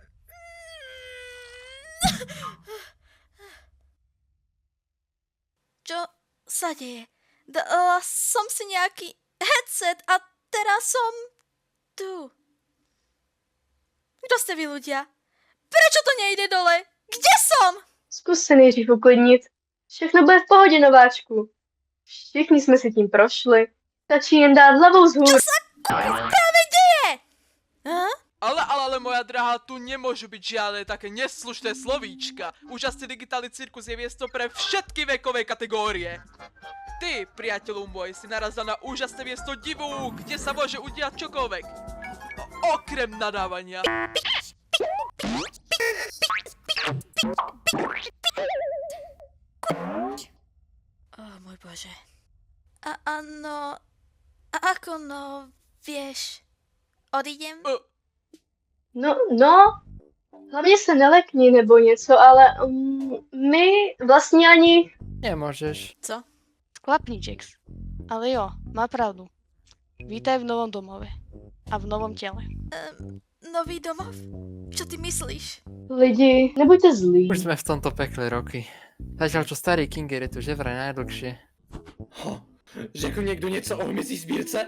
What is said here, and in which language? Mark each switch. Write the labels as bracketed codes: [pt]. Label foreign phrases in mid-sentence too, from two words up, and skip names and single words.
[sk] Čo sa deje? Dala som si nejaký headset a teraz som tu. Kto ste vy ľudia? Prečo to nejde dole? Kde som? [cs] Zkus se nejdřív uklidnit. Všechno bude v pohodě, nováčku. Všichni jsme si tím prošli. Stačí jen dát hlavou vzhůru. [sk] Práve deje? Ale moja drahá, tu nemôžu byť žiadne také neslušné slovíčka. Úžasný digitálny cirkus je miesto pre všetky vekové kategórie. Ty, priateľu môj, si narazil na úžasné miesto divu, kde sa môže udiať čokoľvek. Okrem nadávania. Môj bože. Áno, ako no, vieš, odídem? No, [cs] hlavně se nelekni nebo něco, ale my vlastně ani... [sk] Nemôžeš. [cs] Co? Sklapni, Jax. Ale jo, má pravdu. [sk] Vítaj v novom domove. A v novom tele. Nový domov? Čo ty myslíš? [cs] Lidi, nebuďte zlí. [sk] Už sme v tomto pekle roky. Zatiaľ čo starý Kinger je tu že vraj najdlhšie. [cs] Řekl někdo něco o hmyzí sbírce?